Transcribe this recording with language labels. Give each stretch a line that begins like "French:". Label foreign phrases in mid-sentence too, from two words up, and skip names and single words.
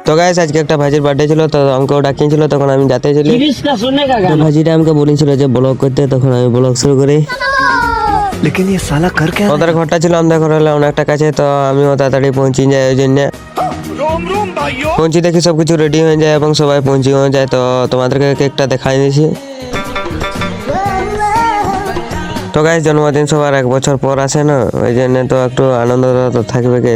Bangla: তো গাইস আজকে একটা ভাইজির বার্থডে ছিল, তো আমাকেও ডাকিয়েছিল, তখন আমি যেতে চলি। ভাইজিটা আমাকে বলেছিল যে ব্লগ করতে, তখন আমি ব্লগ শুরু করি।
Hindi: लेकिन ये साला कर क्या
Bangla: ওদের ঘরটা ছিল আমাদের ঘর হলে অনেকটা কাছে, তো আমিও তাড়াতাড়ি পৌঁছে যাই। ওই জন্য পৌঁছে দেখি সবকিছু রেডি হয়ে যায় এবং সবাই পৌঁছে হয়ে যায়। তো তোমাদেরকে কেকটা দেখাই দিয়েছি। তো গাইস জন্মদিন সবার 1 বছর পর আসে না, ওই জন্য তো একটু আনন্দ তো থাকবে কি।